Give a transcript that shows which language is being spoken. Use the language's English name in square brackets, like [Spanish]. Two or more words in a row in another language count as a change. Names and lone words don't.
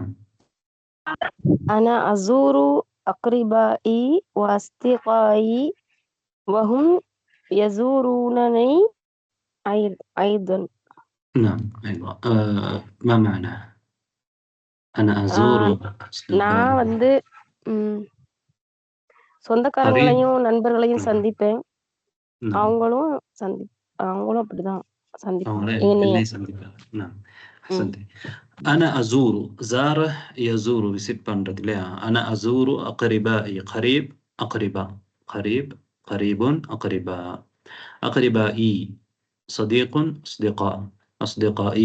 [Arabic] أنا أزور أقربائي وأصدقائي وهم يزورونني أيضا. نعم أيضا. ما معناه؟ أنا أزور [Tamil] நான் வந்து சொந்தக்காரங்களையும் நண்பர்களையும் சந்திப்பேன். அவங்களும் அப்படிதான் சந்திப்பேன். [Arabic] نعم أحسنت. أنا أزور. زار يزور بسيب بندق. لا، أنا أزور أقربائي. قريب أقرباء. قريب أقرباء. أقربائي صديق أصدقاء. أصدقائي.